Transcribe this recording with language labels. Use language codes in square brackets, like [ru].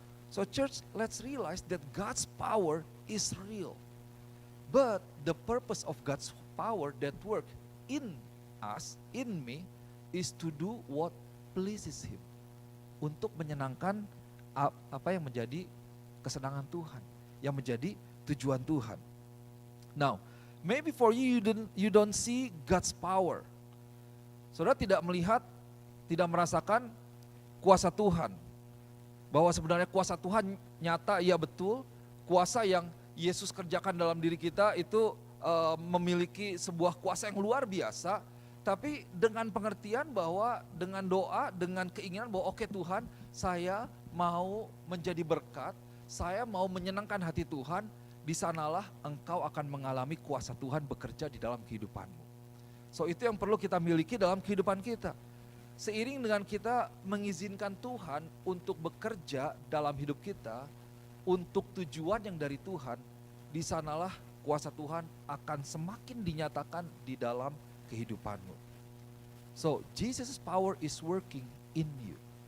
[en] So church, let's realize that God's power is real. But the purpose of God's power that work in us, in me, is to do what pleases Him. [id] Untuk menyenangkan apa yang menjadi kesenangan Tuhan, yang menjadi tujuan Tuhan. [en] Now, maybe for you, you don't see God's power. [id] Saudara tidak melihat, tidak merasakan kuasa Tuhan. Bahwa sebenarnya kuasa Tuhan nyata, iya betul. Kuasa yang Yesus kerjakan dalam diri kita itu memiliki sebuah kuasa yang luar biasa. Tapi dengan pengertian bahwa dengan doa, dengan keinginan bahwa oke Tuhan, saya mau menjadi berkat, saya mau menyenangkan hati Tuhan, di sanalah engkau akan mengalami kuasa Tuhan bekerja di dalam kehidupanmu. So itu yang perlu kita miliki dalam kehidupan kita. Seiring dengan kita mengizinkan Tuhan untuk bekerja dalam hidup kita, untuk tujuan yang dari Tuhan, di sanalah kuasa Tuhan akan semakin dinyatakan di dalam kehidupanmu. [en] So Jesus' power is working in you.